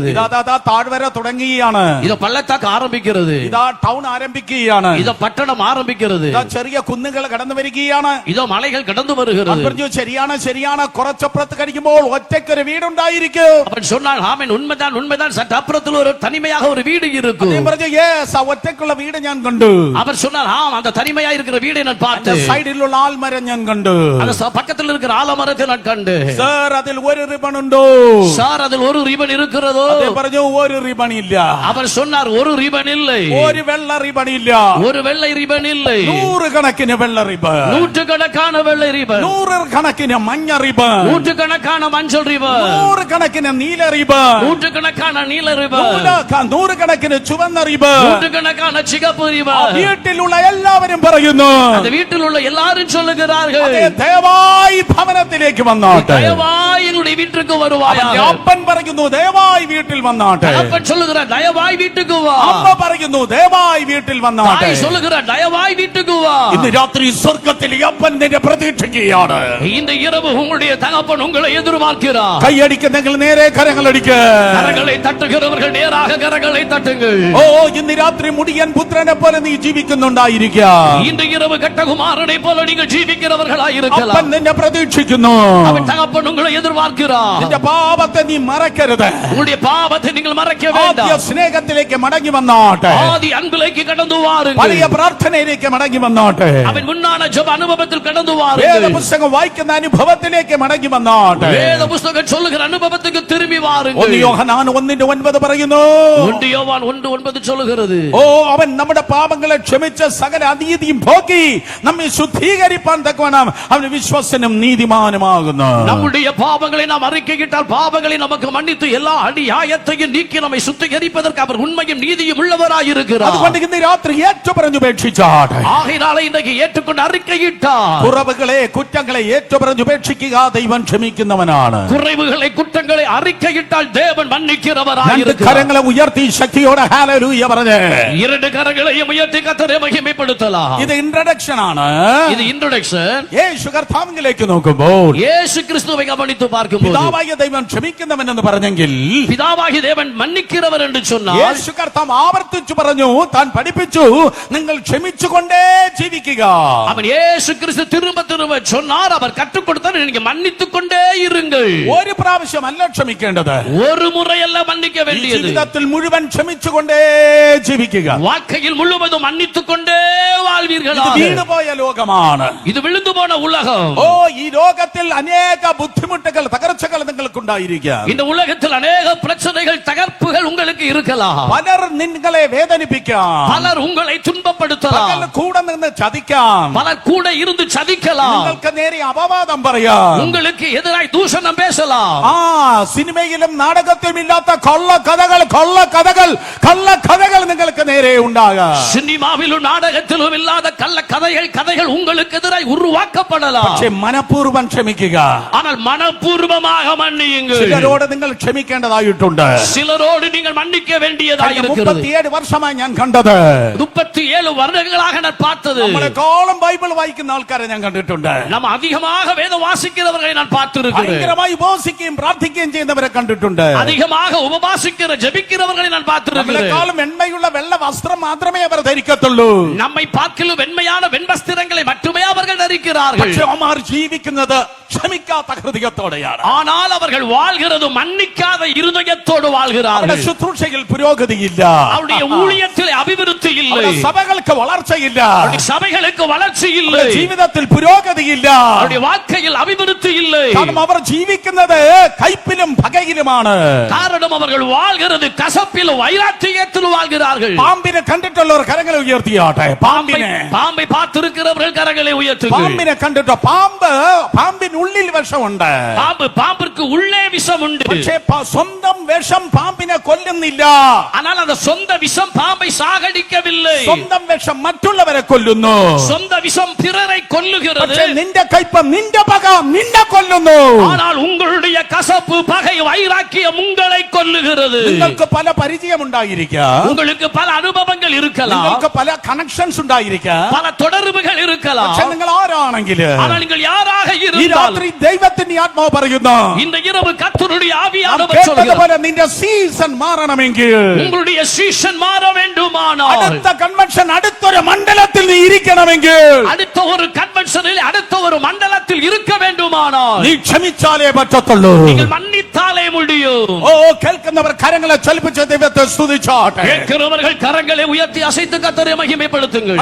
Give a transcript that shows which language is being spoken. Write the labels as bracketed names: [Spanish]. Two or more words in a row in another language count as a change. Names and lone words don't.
[Malayalam] ഇതാ താഴ്വര തുടങ്ങുകയാണ്. [Tamil] இதோ பள்ளத்தாக்கு ஆரம்பிக்கிறது. [Malayalam] ഇതാ ടൗൺ ആരംഭിക്കുകയാണ്. [Tamil] இதோ பட்டணம் ஆரம்பிக்கிறது. [Malayalam] ഇതാ ചെറിയ കുന്നുകൾ കടന്നു വരികയാണ്. [Tamil] இதோ മലകൾ கடந்து வருகிறது. [Malayalam] പറഞ്ഞു, ശരിയാണ്, കുറച്ചപ്പുറത്ത് കഴിക്കുമ്പോൾ ഒറ്റയ്ക്കൊരു വീടുണ്ടായിരിക്കും. [Tamil] அவன் சொன்னான், ஆமென், உண்மைதான் உண்மைதான், சற்று அப்புறத்தில் ஒரு தனிமையாக ஒரு வீடு இருக்கும். [Malayalam] അദ്ദേഹം പറഞ്ഞു, യെസ്, ആ ഒറ്റയ്ക്കുള്ള വീട് ഞാൻ കണ്ടു. [Tamil] அவர் சொன்னார், ஆம், அந்த தனிமையா இருக்கிற வீடை நான் பார்த்தேன். [Malayalam] സൈഡിലുള്ള ആൽമരം ഞാൻ കണ്ടു. [Tamil] அந்த பக்கத்தில் இருக்கிற ஆலமரத்தை நான் കണ്ടു. [Malayalam] സർ, അതിൽ ഒരു റിബൺ ഉണ്ടോ? [Tamil] சார், அதில் ஒரு ரிபன் இருக்கிறதோ? [Malayalam] അദ്ദേഹം പറഞ്ഞു, ഒരു റിബൺ ഇല്ല. [Tamil] அவர் சொன்னார், ஒரு ரிபன் இல்லை. [Malayalam] ഒരു വെള്ള റിബൺ ഇല്ല. [Tamil] ஒரு வெள்ளை ரிபன் இல்லை. [Malayalam] നൂറുകണക്കിന് വെള്ള റിബൺ, [Tamil] நூற்றுக்கணக்கான வெள்ளை ரிபன், [Malayalam] നൂറുകണക്കിന് മഞ്ഞ റിബൺ, [Tamil] நூற்றுக்கணக்கான மஞ்சள் ரிபன், [Malayalam] നൂറുകണക്കിന് നീല റിബൺ, [Tamil] நூற்றுக்கணக்கான நீல ரிபன், [Malayalam] നൂറുകണക്കിന് ചുവന്ന റിബൺ. [Tamil] நூற்றுக்கணக்கான சிகப்பு [Malayalam] ആ [Tamil] ரிபன். [Malayalam] വീട്ടിലുള്ള എല്ലാവരും പറയുന്നു, [Tamil] அந்த வீட்டில் உள்ள எல்லாரும் சொல்லுகிறார்கள், [Malayalam] അതേ, ദയവായി ഭവനത്തിലേക്ക് വന്നാട്ടെ. [Tamil] தயவாய் எங்களுடைய வீட்டுக்கு [Malayalam] അവന്റെ [Tamil] வருவாயாக. [Malayalam] അപ്പൻ പറയുന്നു, ദയവായി വീട്ടിൽ വന്നാട്ടെ. [Tamil] அப்பன் சொல்லுகிறார், தயவாய் வீட்டுக்கு வா. [Malayalam] അമ്മ പറയുന്നു, ദയവായി വീട്ടിൽ വന്നാട്ടെ. [Tamil] தாய் சொல்லுகிறார், தயவாய் வீட்டுக்கு வா. [Malayalam] ഇന്ന് രാത്രി സ്വർഗത്തിൽ ഈ അപ്പൻ നിന്നെ പ്രതീക്ഷിക്കുകയാണ്. [Tamil] இந்த இரவு உங்களுடைய தகப்பன் உங்களை எதிர்பார்க்கிறார். [Malayalam] കൈയടിക്കുന്നെങ്കിൽ നേരെ കരങ്ങളടിക്ക. [Tamil] கரங்களை தட்டுகிறவர்கள் நேராக கரங்களை தட்டுங்கள். [Malayalam] ഓ, ഇന്ന് രാത്രി മുടിയൻ പുത്രനെ പോലെ നീ ജീവിക്കുന്നുണ്ടായിരിക്കാം. [Tamil] இன்று இரவு கட்டகுமாரனை போல நீங்கள் ஜீவிக்கிறவர்களாய் [Malayalam] അപ്പൻ [Tamil] இருக்கலாம். [Malayalam] നിന്നെ പ്രതീക്ഷിക്കുന്നു. [Tamil] அவன் தகப்பன் உங்களை எதிர்பார்க்கிறார். [Malayalam] നിന്റെ പാപത്തെ നീ മറക്കരുത്. [Tamil] உங்களுடைய பாவத்தை நீங்கள் மறைக்க [Malayalam] ആദ്യ [Tamil] வேண்டாம். [Malayalam] സ്നേഹത്തിലേക്ക് മടങ്ങി വന്നാട്ടെ. [Tamil] ஆதி அன்பிലേക്ക് கடந்து வாருங்கள். [Malayalam] പഴയ പ്രാർത്ഥനയിലേക്ക് മടങ്ങി വന്നാട്ടെ. [Tamil] அவன் முன்னான ஜெப அனுபவத்தில் கடந்து [Malayalam] വേദ [Tamil] வாருங்கள். [Malayalam] പുസ്തകം വായിക്കുന്ന അനുഭവത്തിലേക്ക് മടങ്ങി വന്നാട്ടെ. [Tamil] வேத புஸ்தகம் சொல்லுகிற அனுபவத்துக்கு திரும்பி வாருங்கள். [Malayalam] 1 യോഹന്നാൻ 1:9 പറയുന്നു, [Tamil] 1 யோவான் 1:9 சொல்லுகிறது, [Malayalam] ഓ, അവൻ നമ്മുടെ പാപങ്ങളെ ക്ഷമിച്ച് സകല അനീതിയും പോക്കി നമ്മെ ശുദ്ധീകരിപ്പാൻ തക്കവണ്ണം അവൻ വിശ്വസനും നീതിമാനുമാകുന്നു. [Tamil] நம்முடைய பாவங்களை நாம் அறிக்கையிட்டால் பாவங்களை நமக்கு மன்னித்து எல்லா அநியாயத்தையும் நீக்கி நம்மை சுத்திகரிப்பதற்கு அவர் உண்மையும் நீதியும் உள்ளவராய் இருக்கிறார். [Malayalam] അതുകൊണ്ട് ഇന്ന് രാത്രി ഏറ്റുപറഞ്ഞുപേക്ഷിച്ചാട്ടെ. [Tamil] ஆகையினாலே இன்றைக்கு ஏற்றுக்கொண்டு அறிக்கையிட்டார். [Malayalam] കുറവുകളെ കുറ്റങ്ങളെ ഏറ്റുപറഞ്ഞുപേക്ഷിക്കുക. ദൈവം ക്ഷമിക്കുന്നവനാണ്. [Tamil] குறைவுகளை குற்றங்களை அறிக்கையிட அறிக்கையிட்டால் தேவன் [Malayalam] രണ്ട് [Tamil] மன்னிக்கிறவராயிருக்கிறார். [Malayalam] കരങ്ങളെ ഉയർത്തി ശക്തിയോടെ ഹല്ലേലൂയ പറഞ്ഞേ. [Tamil] இரண்டு கரங்களையும் உயர்த்தி கர்த்தரை மகிமைப்படுத்தலாம். [Malayalam] ഇത് ഇൻട്രൊഡക്ഷൻ ആണ്. [Tamil] இது இன்ட்ரோடக்ஷன். [Malayalam] യേശു കർത്താവിലേക്ക് നോക്കുമ്പോൾ [Tamil] இயேசு கிறிஸ்துவை கவனித்து பார்க்கும்போது [Malayalam] പിതാവായ ദൈവം ക്ഷമിക്കുന്നവൻ എന്ന് പറഞ്ഞെങ്കിൽ [Tamil] பிதாவாகி தேவன் மன்னிக்கிறவர் என்று சொன்னார். [Malayalam] യേശു കർത്താവ് ആവർത്തിച്ചു പറഞ്ഞു, താൻ പഠിപ്പിച്ചു, നിങ്ങൾ ക്ഷമിച്ചുകൊണ്ടേ ജീവിക്കുക. [Tamil] அவன் இயேசு கிறிஸ்து திரும்ப திரும்ப சொன்னார், அவர் கற்றுக் கொடுத்தார், நீங்க மன்னித்துக் கொண்டே இருங்கள். [Malayalam] ഒരു പ്രാവശ്യമല്ല ക്ഷമിക്കേണ്ടത്, [Tamil] ஒரு முறையல்ல மன்னிக்க வேண்டியது. [Malayalam] ജീവിതത്തിൽ മുഴുവൻ ക്ഷമിച്ചുകൊണ്ടേ ജീവിക്കുക. [Tamil] வாழ்க்கையில் முழுவதும் மன்னித்துக் கொண்டே வாழ்வீர்கள். [Malayalam] ഇത് വീണുപോയ ലോകമാണ്. [Tamil] இது விழுந்து போன உலகம். [Malayalam] ഓ, ഈ ലോകത്തിൽ അനേക ബുദ്ധിമുട്ടുകൾ, തകർച്ചകൾ നിങ്ങൾക്കുണ്ടായിരിക്കാം. [Tamil] இந்த உலகத்தில் அநேக பிரச்சனைகள், தகர்ப்புகள் உங்களுக்கு இருக்கலாம். [Malayalam] പലർ നിങ്ങളെ വേദനിപ്പിക്കാം, [Tamil] பலர் உங்களை துன்பப்படுத்தலாம். [Malayalam] പലർ കൂടെ നിന്ന് ചതിക്കാം, [Tamil] பலர் கூட இருந்து சதிக்கலாம். [Malayalam] നിങ്ങൾക്ക് നേരെ അപവാദം പറയാം. [Tamil] உங்களுக்கு எதிராய் தூஷணம் பேசலாம். [Malayalam] ആ സിനിമയിലും നാടകത്തിലും ഇല്ലാത്ത കള്ളക്കഥകൾ നിങ്ങൾക്ക് നേരെ ഉണ്ടാകാം. [Tamil] சினிமாவிலும் நாடகத்திலும் இல்லாத கதைகள் உங்களுக்கு எதிராய் உருவாக்கப்படலாம். [Malayalam] പക്ഷേ മനഃപൂർവ്വം ക്ഷമിക്കുക. [Tamil] ஆனால் மனப்பூர்வமாக மன்னியுங்கள். [Malayalam] ചിലരോട് നിങ്ങൾ ക്ഷമിക്കേണ്ടതായിട്ടുണ്ട്. [Tamil] சிலரோடு நீங்கள் மன்னிக்க வேண்டியதாக இருக்கிறது. [Malayalam] 37 വർഷമായി ഞാൻ കണ്ടത്, [Tamil] 37 வருடங்களாக நான் பார்த்தது, [Malayalam] നമ്മളെക്കാളും ബൈബിൾ വായിക്കുന്ന ആൾക്കാരെ ഞാൻ കണ്ടിട്ടുണ്ട്. [Tamil] நம்ம அதிகமாக வேதம் வாசிக்கிறவர்களை நான் பார்த்திருக்கிறேன். [Malayalam] ഭയങ്കരമായി ഉപവസിക്കുകയും പ്രാർത്ഥിക്കുകയും ചെയ്യുന്നവരെ കണ്ടിട്ടുണ്ട്. [Tamil] அதிகமாக உபவாசிக்கிற ஜெபிக்கிறவர்களை நான் பார்த்திருக்கிறேன். [Malayalam] നമ്മളെക്കാളും വെണ്മയുള്ള വെള്ള വസ്ത്രം മാത്രമേ അവർ ധരിക്കത്തുള്ളൂ. [Tamil] நம்மை பார்க்கலும் வெண்மையான வெண்வஸ்திரங்களை மட்டுமே அவர்கள் தரிக்கிறார்கள். [Malayalam] പക്ഷേ അവർ ജീവിക്കുന്നത് ക്ഷമിക്കാത്ത ഹൃദയത്തോടെയാണ്. [Tamil] ஆனால் அவர்கள் வாழ்கிறது மன்னிக்காத இருதயத்தோடு வாழ்கிறார்கள். [Malayalam] ശുശ്രൂഷയിൽ പുരോഗതിയില്ല, [Tamil] அவருடைய ஊழியத்தில் அபிவிருத்தி இல்லை, [Malayalam] സഭകൾക്ക് വളർച്ചയില്ല, [Tamil] அவருடைய சபைகளுக்கு வளர்ச்சி இல்லை, [Malayalam] ജീവിതത്തിൽ പുരോഗതിയില്ല. [Tamil] அவருடைய வாழ்க்கையில் அபிவிருத்தி இல்லை. [Malayalam] കാരണം അവർ ജീവിക്കുന്നത് കയ്പിലും പകയിലുമാണ്. [Tamil] காரணம் அவர்கள் வாழ்கிறது கசப்பிலும் வைராக்கியத்திலும் வாழ்கிறார்கள். [Malayalam] പാമ്പിനെ കണ്ടിട്ടുള്ളവർ കരങ്ങളെ ഉയർത്തിയാട്ടെ. [Tamil] பாம்பை பார்த்திருக்கிறவர்கள் கரங்களை உயர்த்துங்கள். [Malayalam] പാമ്പിനെ കണ്ടിട്ടോ? പാമ്പിന് ഉള്ളിൽ വിഷമുണ്ട്. [Tamil] பாம்பிற்கு உள்ளே விஷம் உண்டு. [Malayalam] പക്ഷേ സ്വന്തം വിഷം പാമ്പിനെ കൊല്ലുന്നില്ല. [Tamil] ஆனால் அந்த சொந்த விஷம் பாம்பை சாகடிக்கவில்லை. [Malayalam] സ്വന്തം വിഷം മറ്റുള്ളവരെ കൊല്ലുന്നു. [Tamil] சொந்த விஷம் பிறரை கொல்லுகிறது. [Malayalam] പക്ഷേ നിന്റെ കയ്പ്, നിന്റെ പക നിന്നെ കൊല്ലുന്നു. [Tamil] ஆனால் உங்களுடைய கசப்பு, பகை, வைராக்கியம் உங்களை கொல்லுகிறது. [Malayalam] നിങ്ങൾക്ക് പല പരിചയം ഉണ്ടായിരിക്കാം, [Tamil] உங்களுக்கு பல அனுபவங்கள் இருக்கலாம், [Malayalam] നിങ്ങൾക്ക് പല കണക്ഷൻസ് ഉണ്ടായിരിക്കാം. [Tamil] பல தொடர்புகள் இருக்கலாம். [Malayalam] പക്ഷെ നിങ്ങൾ ആരാണെങ്കിലും [Tamil] ஆனால் நீங்கள் யாராக [Malayalam] ഈ [Tamil] இருந்தாலும் [Malayalam] രാത്രി ദൈവത്തിന്റെ ആത്മാവ് പറയുന്നു, [Tamil] இந்த இரவு கர்த்தருடைய ஆவியானவர் [Malayalam] കേട്ടതുപോലെ [Tamil] சொல்கிறார், [Malayalam] നിന്റെ സീസൺ മാറണമെങ്കിൽ, [Tamil] உங்களுடைய சீசன் மாற வேண்டுமானால், [Malayalam] അടുത്ത കൺവെൻഷൻ അടുത്തൊരു മണ്ഡലത്തിൽ നീ ഇരിക്കണമെങ്കിൽ, [Tamil] அடுத்த ஒரு கன்வென்ஷனில், அடுத்த ஒரு மண்டலத்தில் இருக்க வேண்டுமானால், [Malayalam] നീ ക്ഷമിച്ചാലേ പറ്റത്തുള്ളൂ. [Tamil] நீங்கள் மன்னித்தாலே முடியும். [Malayalam] ഓ, കേൾക്കുന്നവർ കരങ്ങളെ ചലിപ്പിച്ച ദൈവത്തെ സ്തുതിച്ചാട്ടെ. [Tamil] கேட்கிறவர்கள் கரங்களை உயர்த்தி அசைத்து கர்த்தரை மகிமைப்படுத்துங்கள்.